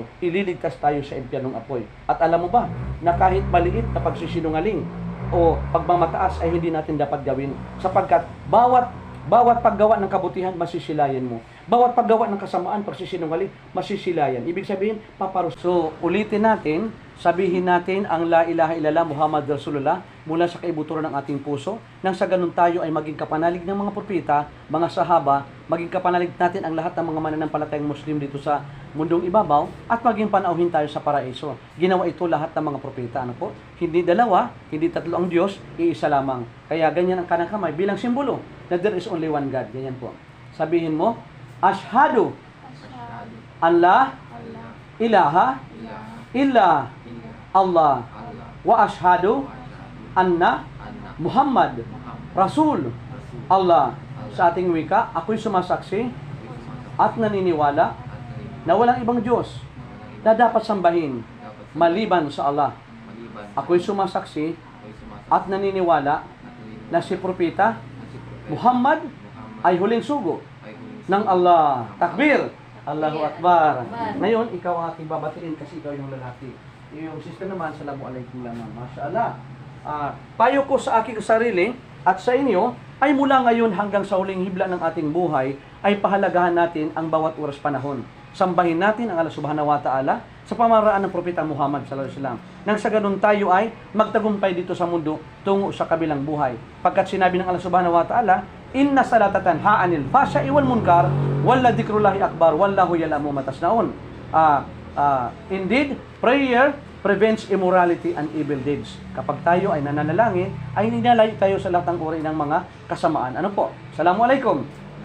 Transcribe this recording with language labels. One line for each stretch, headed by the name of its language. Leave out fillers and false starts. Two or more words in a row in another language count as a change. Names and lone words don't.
Filipino: Ililigtas tayo sa impyernong apoy. At alam mo ba, na kahit maliit na pagsisinungaling o pagmamataas ay hindi natin dapat gawin, sapagkat bawat paggawa ng kabutihan, masisilayan mo. Bawat paggawa ng kasamaan, pagsisinungaling, masisilayan. Ibig sabihin, paparus. So, ulitin natin, sabihin natin ang
Arabic: لا إله إلا الله محمد رسول الله
Filipino: mula sa kaibuturan ng ating puso, nang sa ganun tayo ay maging kapanalig ng mga propeta, mga sahaba, maging kapanalig natin ang lahat ng mga mananampalatayang Muslim dito sa mundong ibabaw, at maging panauhin tayo sa paraiso. Ginawa ito lahat ng mga propeta. Ano po? Hindi dalawa, hindi tatlo ang Diyos, iisa lamang. Kaya ganyan ang kanang kamay bilang simbolo na
English: there is only one God.
Filipino: Ganyan po. Sabihin mo,
Arabic: أشهد أن لا إله إلا الله وأشهد أن محمد رسول الله.
Filipino: Sa ating wika, ako'y sumasaksi at naniniwala na walang ibang Diyos na dapat sambahin maliban sa Allah. Ako'y sumasaksi at naniniwala na si Propeta Muhammad ay huling sugo ng Allah.
Arabic: تكبير! الله أكبر.
Filipino: Ngayon, ikaw ang aking babatiin kasi ikaw yung lalaki. Yung sister naman, Assalamualaikum lamang.
Arabic: ما شاء الله.
Filipino: Payo ko sa aking sarili at sa inyo ay mula ngayon hanggang sa huling hibla ng ating buhay ay pahalagahan natin ang bawat oras panahon. Sambahin natin ang Allah
Arabic: سبحانه وتعالى
Filipino: sa pamaraan ng Propeta Muhammad
Arabic: صلى الله عليه وسلم.
Filipino: Nang sa ganun tayo ay magtagumpay dito sa mundo tungo sa kabilang buhay. Pagkat sinabi ng Allah
Arabic: سبحانه وتعالى, إن الصلاة تنهى عن الفحشاء والمنكر ولذكر الله أكبر والله يعلم ما تصنعون.
English: Indeed, prayer prevents immorality and evil deeds.
Filipino: Kapag tayo ay nananalangin, ay ninalayo tayo sa lahat ng uri ng mga kasamaan. Ano po? Assalamualaikum.